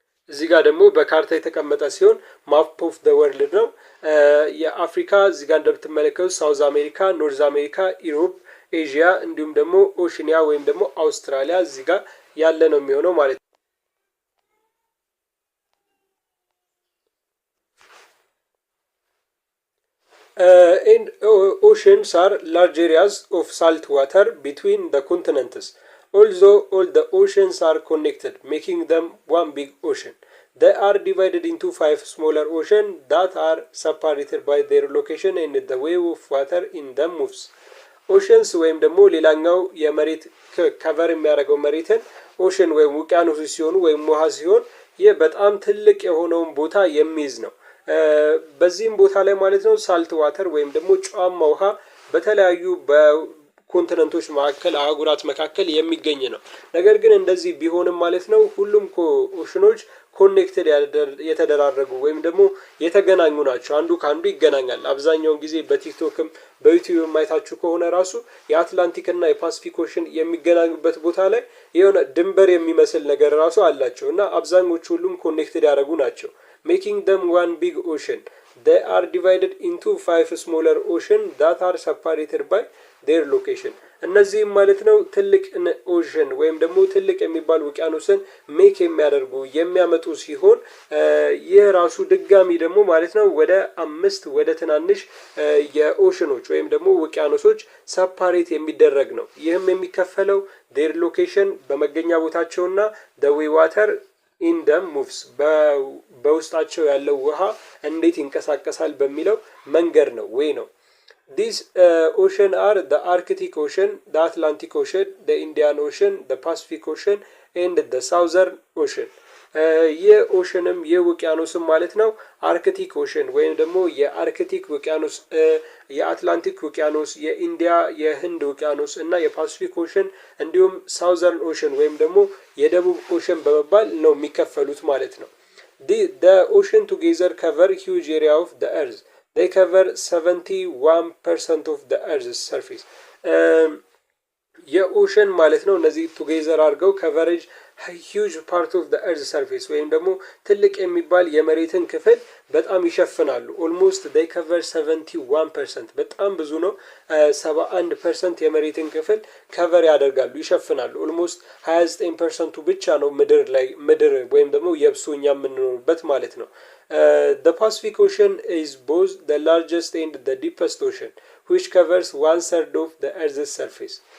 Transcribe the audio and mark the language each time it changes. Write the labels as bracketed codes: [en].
[am] እዚህ ጋር ደግሞ በካርታ የተቀመጠ ሲሆን ማፕ ኦፍ ዘ ወርልድ ነው። የአፍሪካ እዚህ ጋር እንደምትመለከቱት ሳውዝ አሜሪካ፣ ኖርዝ አሜሪካ፣ ኢሮፕ፣ ኤዥያ እንዲሁም ደግሞ ኦሽኒያ ወይም ደግሞ አውስትራሊያ እዚህ ጋር ያለ ነው የሚሆነው ማለት ነው። [en] And oceans are large areas of salt water between the continents. Although all the oceans are connected, making them one big ocean, they are divided into 5 smaller oceans that are separated by their location and the wave of water in them moves. [am] Oceans ወይም ደግሞ ሌላኛው የመሬት ከቨር የሚያደርገው መሬትን ኦሽን ወይም ውቅያኖስ ሲሆኑ ወይም ውሃ ሲሆን ይህ በጣም ትልቅ የሆነውን ቦታ የሚይዝ ነው። በዚህም ቦታ ላይ ማለት ነው ሳልት ዋተር ወይም ደግሞ ጨዋማ ውሃ በተለያዩ በኮንቲነንቶች መካከል አህጉራት መካከል የሚገኝ ነው። ነገር ግን እንደዚህ ቢሆንም ማለት ነው ሁሉም ኦሽኖች ኮኔክትድ የተደራረጉ ወይም ደግሞ የተገናኙ ናቸው። አንዱ ካንዱ ይገናኛል። አብዛኛውን ጊዜ በቲክቶክም በዩቲዩብ ማየታችሁ ከሆነ ራሱ የአትላንቲክ እና የፓሲፊክ ኦሽን የሚገናኙበት ቦታ ላይ የሆነ ድንበር የሚመስል ነገር ራሱ አላቸው እና አብዛኞቹ ሁሉም ኮኔክትድ ያደረጉ ናቸው። [en] making them one big ocean. They are divided into 5 smaller oceans that are separated by their location. [am] እነዚህም ማለት ነው ትልቅ ኦሽን ወይም ደግሞ ትልቅ የሚባል ውቅያኖስን ሜክ የሚያደርጉ የሚያመጡ ሲሆን ይህ ራሱ ድጋሚ ደግሞ ማለት ነው ወደ 5 ወደ ትናንሽ የኦሽኖች ወይም ደግሞ ውቅያኖሶች ሰፓሬት የሚደረግ ነው። ይህም የሚከፈለው [en] their location [am] በመገኛ ቦታቸውና [en] the way water in them moves [am] በውስጣቸው ያለው ውሃ እንዴት ይንቀሳቀሳል በሚለው መንገድ ነው ወይ ነው። [en] These ocean are the Arctic Ocean, the Atlantic Ocean, the Indian Ocean, the Pacific Ocean and the Southern Ocean. [am] የኦሽንም የውቅያኖስም ማለት ነው አርክቲክ ኦሽን ወይም ደግሞ የአርክቲክ ውቅያኖስ፣ የአትላንቲክ ውቅያኖስ፣ የኢንዲያ የህንድ ውቅያኖስ እና የፓሲፊክ ኦሽን እንዲሁም ሳውዘርን ኦሽን ወይም ደግሞ የደቡብ ኦሽን በመባል ነው የሚከፈሉት ማለት ነው። [en] The ocean together cover huge area of the earth. They cover 71% of the earth's surface. [am] የኦሽን ማለት ነው እነዚህ ቱጌዘር አድርገው ከቨሬጅ ሂውጅ ፓርት ኦፍ ኤርዝ ሰርፌስ ወይም ደግሞ ትልቅ የሚባል የመሬትን ክፍል በጣም ይሸፍናሉ። ኦልሞስት ዴይ ከቨር 71%፣ በጣም ብዙ ነው። 71% የመሬትን ክፍል ከቨር ያደርጋሉ፣ ይሸፍናሉ። ኦልሞስት 29%ቱ ብቻ ነው ምድር ወይም ደግሞ የብሱ እኛ የምንኖርበት ማለት ነው። [en] The Pacific Ocean is both the largest and the deepest ocean, which covers 1/3 of the Earth's surface.